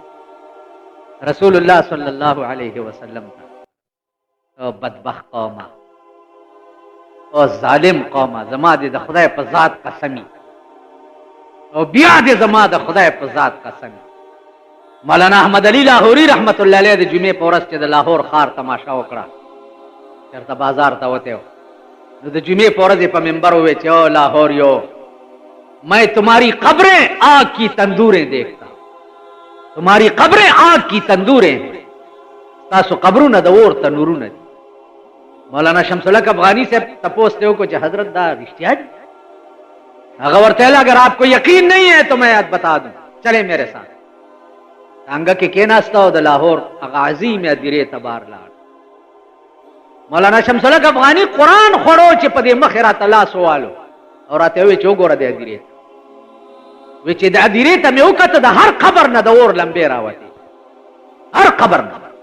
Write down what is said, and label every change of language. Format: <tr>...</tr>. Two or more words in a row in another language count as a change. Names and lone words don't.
<ps>رسول الله صلی الله علیه وسلم ته او بدبخت قومه او ظالم قومه، زما دې د خدای په ذات قسمی او بیا دې زما د خدای په ذات قسمی. مولانا احمد علی لاهوري رحمت الله علیه د جمعې په ورځ چې د لاهور ښار تماشا وکړه، چېرته بازار ته وتی و، نو د جمعې په ورځ یې په منبر وویل چې او لاهوریو</ps> <ur>میں تمہاری قبریں آگ کی تندوریں دیکھتا، تمہاری قبریں آگ کی تندوریں ہیں،</ur> <ps>تاسو قبرونه د اور تنورونه دي. مولانا شمس الحق افغانی سے تپوس ته وکړو چې حضرت دا رښتیا دي؟ هغه ورته ویل</ps> <ur>اگر آپ کو یقین نہیں ہے تو میں بتا دوں، چلے میرے ساتھ.</ur> <ps>څنګه کې کېناسته او د لاهور هغه عظیم ادیرې ته بار لاړ. مولانا شمس الحق افغانی قرآن خوړو چې په دې مخې راته لاس ووالو او راته وویل چې وګوره د ادیرې ته، وی چې د ادیرې ته مې وکته د هر قبر نه د اور لمبې راوتې، هر قبر نه.</ps>